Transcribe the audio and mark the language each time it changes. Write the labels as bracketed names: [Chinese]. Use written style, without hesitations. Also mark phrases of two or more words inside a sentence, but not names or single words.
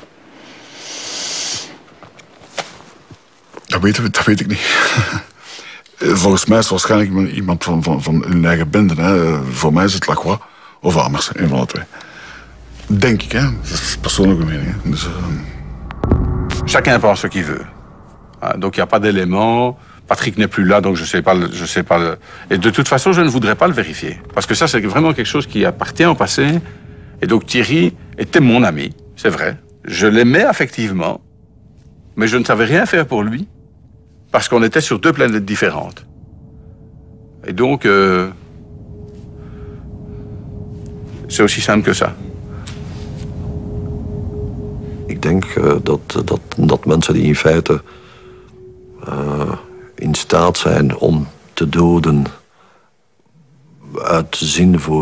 [Dutch] Dat weet ik niet. Volgens mij is het waarschijnlijk iemand van hun eigen bende. Hè. Voor mij is het Lacroix of Hamers, een van de twee. Denk ik, hè. Dat is persoonlijke mening. Hè. Dus, [French] Chacun pense ce qu'il veut. Donc il n'y a pas d'éléments. Patrick n'est plus là, donc je sais pas. Et de toute façon, je ne voudrais pas le vérifier. Parce que ça, c'est vraiment quelque chose qui appartient au passé. Et donc Thierry était mon ami, c'est vrai. Je l'aimais affectivement, mais je ne savais rien faire pour lui, parce qu'on était sur deux planètes différentes. Et donc, c'est aussi simple que ça. [Dutch] Ik denk dat mensen die in feite in staat zijn om te doden uit zin voor